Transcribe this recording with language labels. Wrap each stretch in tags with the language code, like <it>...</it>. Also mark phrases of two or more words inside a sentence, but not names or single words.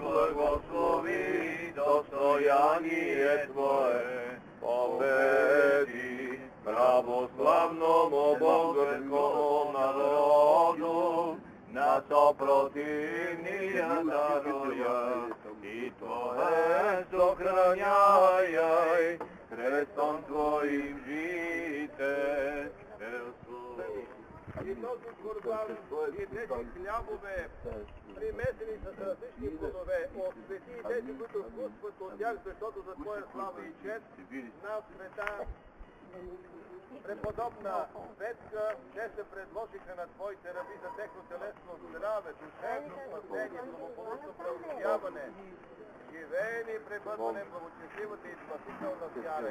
<cu>благослови достояние Твое, победи православному българскому народу, на то противния даруяй, и Твое сохраняй, крестом Твоим жителство.</cu> <bg>И този курбан, и тези хлябове, примесени с различни плодове, освети и тези, които вкусват от тях, защото за Твоя слава и чест на света преподобна Светка, те се предложиха на Твоите раби за техно телесно здраве, душевно спасение, благополучно преуспяване, живеене и пребъдване в благочестивата и спасителна вяра.</bg>